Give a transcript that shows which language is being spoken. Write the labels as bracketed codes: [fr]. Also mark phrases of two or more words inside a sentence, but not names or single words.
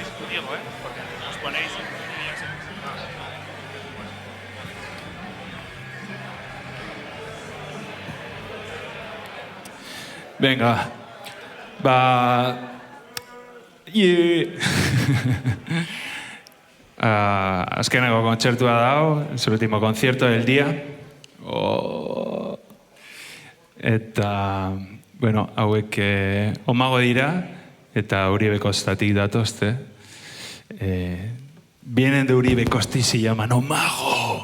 [es] Diego, porque os ponéis y ya sé. Venga, [eu] azkeneko kontzertua dago, [es] es el último concierto del día. [eu] Eta, bueno, hauek omago dira, eta Uribe Kostatik datozte. [es] Vienen de Uribe Costa y se llaman Omago.